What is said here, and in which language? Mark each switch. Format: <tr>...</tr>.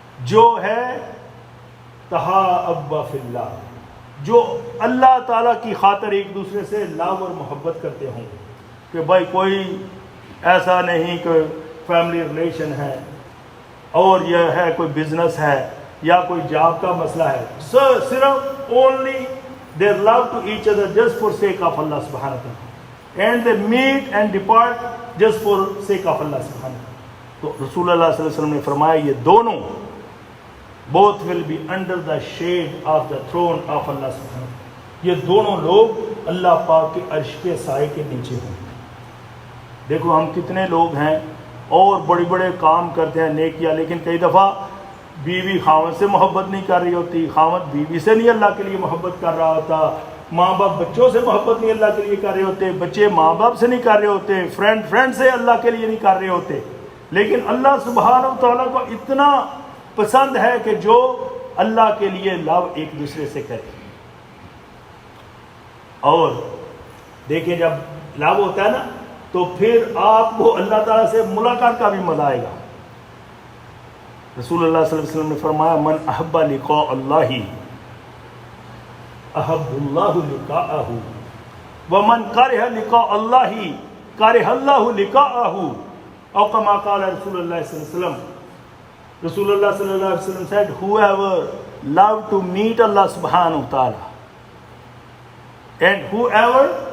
<ur>جو ہے تحابا فی اللہ، جو اللہ تعالیٰ کی خاطر ایک دوسرے سے لاو اور محبت کرتے ہوں، کہ بھائی کوئی ایسا نہیں کہ فیملی ریلیشن ہے اور یہ ہے کوئی بزنس ہے یا کوئی جاب کا مسئلہ ہے، صرف</ur> <en>only they love to each other just for sake of Allah subhanahu wa ta'ala, and they meet and depart just for sake of Allah subhanahu wa ta'ala.</en> <ur>تو رسول اللہ صلی اللہ علیہ وسلم نے فرمایا یہ دونوں</ur> <en>both will be under the shade of the throne of Allah subhanahu wa ta'ala.</en> <ur>یہ دونوں لوگ اللہ پاک کے عرش کے سائے کے نیچے ہوں. دیکھو ہم کتنے لوگ ہیں اور بڑے بڑے کام کرتے ہیں نیکیاں، لیکن کئی دفعہ بیوی خاوند سے محبت نہیں کر رہی ہوتی، خاوند بیوی سے نہیں اللہ کے لیے محبت کر رہا ہوتا، ماں باپ بچوں سے محبت نہیں اللہ کے لیے کر رہے ہوتے، بچے ماں باپ سے نہیں کر رہے ہوتے، فرینڈ سے اللہ کے لیے نہیں کر رہے ہوتے. لیکن اللہ سبحانہ و تعالیٰ کو اتنا پسند ہے کہ جو اللہ کے لیے لو ایک دوسرے سے کرے. اور دیکھیں جب لو ہوتا ہے نا تو پھر آپ کو اللہ تعالیٰ سے ملاقات کا بھی مزہ آئے گا. رسول اللہ صلی اللہ علیہ وسلم نے فرمایا</ur> <ar>من احب لقاء اللہ احب اللہ لقاءہ ومن کرہ لقاء اللہ کرہ اللہ لقاءہ، او کما قال رسول اللہ صلی اللہ علیہ وسلم.</ar> <en>رسول اللہ صلی اللہ علیہ وسلم said whoever love to meet Allah subhanahu wa ta'ala and whoever</en>